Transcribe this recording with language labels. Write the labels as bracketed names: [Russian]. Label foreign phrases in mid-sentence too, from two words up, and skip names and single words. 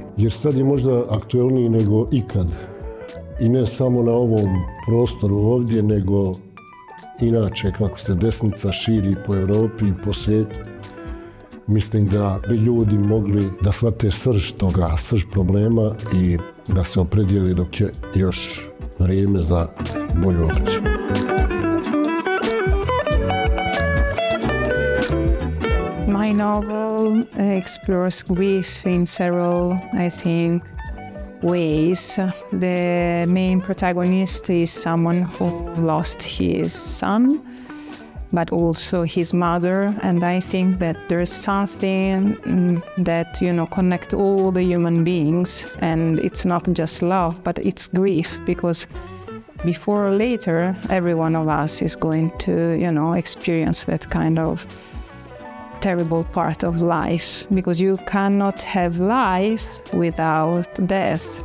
[Croatian] Jer sad je možda aktuelniji nego ikad. I ne samo na ovom prostoru ovdje, nego inače kako se desnica širi po Europi i po svijetu. Mislim da bi ljudi mogli da shvate srž toga, srž problema i da se opredijeli dok je još vrijeme za bolju obraću. [English] My novel explores grief in several, I think, ways. The main protagonist is someone who lost his son, but also his mother, and I think that there's something that, connect all the human beings, and it's not just love, but it's grief, because before or later, every one of us is going to, experience that kind of terrible part of life, because you cannot have life without death.